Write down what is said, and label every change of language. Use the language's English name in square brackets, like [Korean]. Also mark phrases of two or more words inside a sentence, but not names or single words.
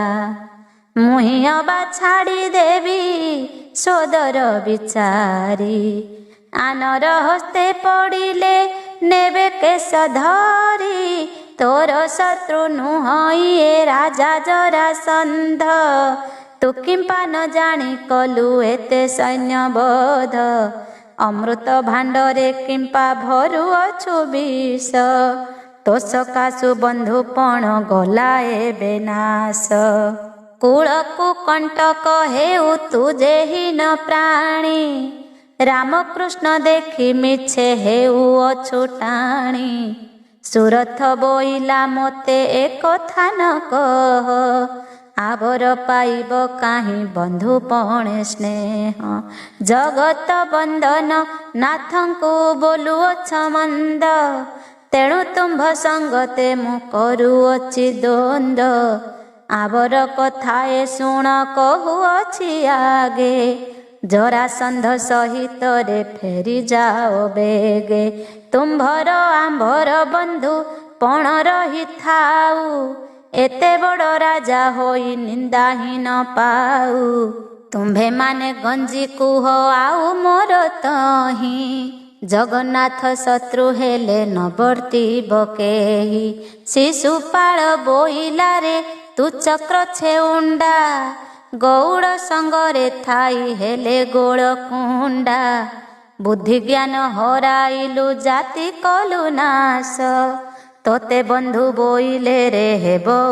[Odia] ମୁହିଁ ଅବା ଛାଡ଼ି ଦେବି ସୋଦର ବିଚାରି, ଆନର ହସ୍ତେ ପଡ଼ିଲେ ନେବେ କେଶ ଧରି। ତୋର ଶତ୍ରୁ ନୁହଁ ଏ ରାଜା ଜରାସନ୍ଧ, ତୁ କିମ୍ପା ନ ଜାଣି କଲୁ ଏତେ ସୈନ୍ୟବୋଧ ଅମୃତ ଭାଣ୍ଡରେ କିମ୍ପା ଭରୁ ଅଛୁ ବିଷ ତୋ ସକାଶୁ ବନ୍ଧୁପଣ ଗଲା ଏବେ ନାଶ କୂଳକୁ କଣ୍ଟକ ହେଉ ତୁଜେ ହୀନ ପ୍ରାଣୀ ରାମକୃଷ୍ଣ ଦେଖି ମିଛେ ହେଉ ଅଛୁ ଟାଣି ସୁରଥ ବୋଇଲା ମୋତେ ଏକ କଥା ନ କହ ଆଉର ପାଇବ କାହିଁ ବନ୍ଧୁପଣେ ସ୍ନେହ ଜଗତ ବନ୍ଧନ ନାଥଙ୍କୁ ବୋଲୁଅଛ ମନ୍ଦ ତେଣୁ ତୁମ୍ଭ ସଙ୍ଗତେ ମୁଁ କରୁଅଛି ଦ୍ୱନ୍ଦ ଆଉର କଥାଏ ଶୁଣ କହୁଅଛି ଆଗେ ଜରାସନ୍ଧ ସହିତ ରେ ଫେରି ଯାଅ ବେଗେ ତୁମ୍ଭର ଆମ୍ଭର ବନ୍ଧୁ ପଣ ରହି ଥାଉ ଏତେ ବଡ଼ ରାଜା ହୋଇ ନିନ୍ଦା ହିଁ ନ ପାଉ ତୁମ୍ଭେ ମାନେ ଗଞ୍ଜି କୁହ ଆଉ ମୋର ତହିଁ ଜଗନ୍ନାଥ ଶତ୍ରୁ ହେଲେ ନ ବର୍ତ୍ତିବ କେହି ଶିଶୁପାଳ ବୋଇଲା ରେ ତୁ ଚକ୍ର ଛେଉଣ୍ଡା ଗଉଡ଼ ସଙ୍ଗରେ ଥାଇ ହେଲେ ଗୋଡ଼ କୁଣ୍ଡା ବୁଦ୍ଧି ଜ୍ଞାନ ହରାଇଲୁ ଜାତି କଲୁ ନାଶ ତୋତେ ବନ୍ଧୁ ବୋଇଲେ ରେ ହେବ